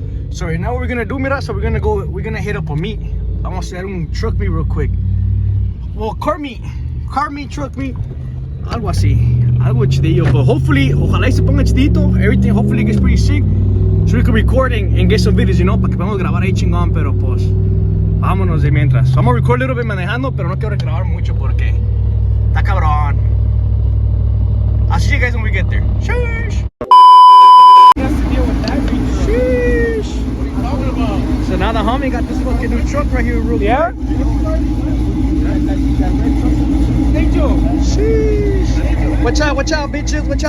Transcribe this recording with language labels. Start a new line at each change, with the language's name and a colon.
English: So right now what we're gonna do, mi raza, we're gonna hit up a meet.
Spanish: Vamos a hacer un truck meet
English: real quick. Well, car meet, truck meet.
Spanish: Algo así, algo chidillo.
English: But hopefully,
Spanish: ojalá y se ponga chidito.
English: Everything hopefully gets pretty sick. So we can record and get some videos, you know,
Spanish: para que podamos grabar ahí chingón. Pero pues, vámonos de mientras.
English: So I'm gonna record a little bit
Spanish: manejando, pero no quiero grabar mucho porque está cabrón.
English: I'll see you guys when we get there. Sheesh. Sheesh. So now the homie got this fucking new truck right here real quick. Yeah? Sheesh. Watch out, bitches.